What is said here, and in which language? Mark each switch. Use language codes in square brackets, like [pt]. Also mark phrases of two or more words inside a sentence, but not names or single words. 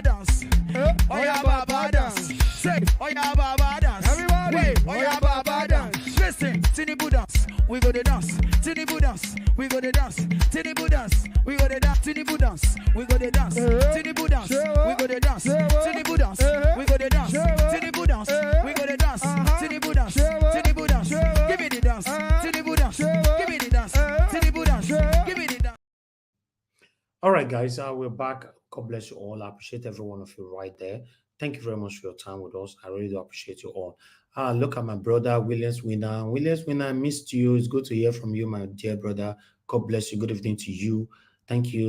[en] dance, oh yeah Baba dance, say oh yeah Baba dance, wait oh yeah Baba dance, listen Tinubu dance, we go the dance, Tinubu dance, we go the dance, Tinubu dance, we go the dance, Tinubu dance, we go the dance, Tinubu dance, we go the dance, Tinubu dance, we go the dance, Tinubu dance, we go the dance, Tinubu dance, Tinubu dance, give me the dance, Tinubu dance, give me the dance, Tinubu dance, give me the dance. All right, guys, we're back. God bless you all. I appreciate every one of you right there. Thank you very much for your time with us. I really do appreciate you all. Look at my brother, Williams Winner. Williams Winner, I missed you. It's good to hear from you, my dear brother. God bless you. Good evening to you. Thank you.